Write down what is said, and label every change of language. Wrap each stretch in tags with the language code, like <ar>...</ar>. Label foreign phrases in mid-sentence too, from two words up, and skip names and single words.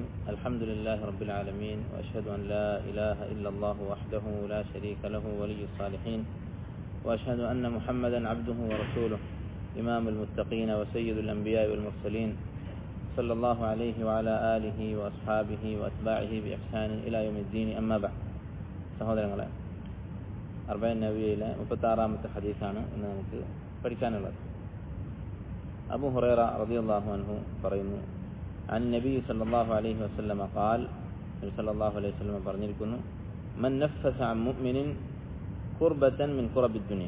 <ar>الحمد لله رب العالمين، وأشهد أن لا إله إلا الله وحده لا شريك له ولي الصالحين، وأشهد أن محمدا عبده ورسوله إمام المتقين وسيد الأنبياء والمرسلين، صلى الله عليه وعلى آله وأصحابه وأتباعه بإحسان إلى يوم الدين. أما بعد.</ar> <ml>സഹോദരങ്ങളെ, അർബഈൻ നബവിയിലെ 36-ാമത്തെ ഹദീസാണ് ഇന്ന് നമുക്ക് പഠിക്കാനുള്ളത്. അബൂ ഹുറൈറ</ml> <ar>رضي الله عنه</ar> <ml>പറയുന്നു,</ml> <ar>عن النبي صلى الله عليه وسلم قال,</ar> <ml>നബി</ml> <ar>صلى الله عليه وسلم</ar> <ml>പറഞ്ഞിരിക്കുന്നു,</ml> <ar>من نفس عن مؤمن كربة من كرب الدنيا.</ar>